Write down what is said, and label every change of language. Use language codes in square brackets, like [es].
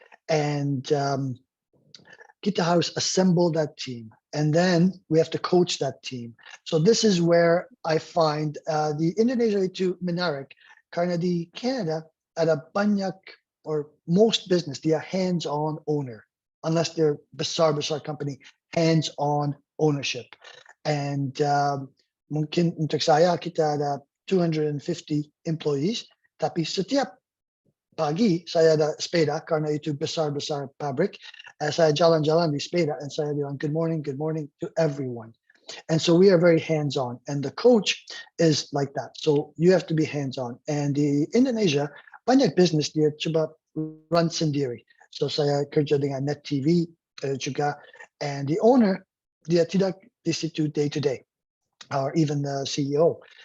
[en] And kita harus assemble that team, and then we have to coach that team. So this is where I find the Indonesia itu menarik karena di Canada ada banyak or most business dia hands-on owner, unless they're besar company, hands-on ownership. [id] And mungkin untuk saya kita ada 250 employees, tapi setiap pagi saya ada sepeda karena itu besar pabrik. Saya jalan-jalan di sepeda and saya bilang good morning to everyone. [en] And so we are very hands-on, and the coach is like that. So you have to be hands-on. [id] And di Indonesia banyak business dia coba run sendiri. [en] So saya kerja dengan Net TV juga, and the owner dia tidak di situ day to day, or even the CEO.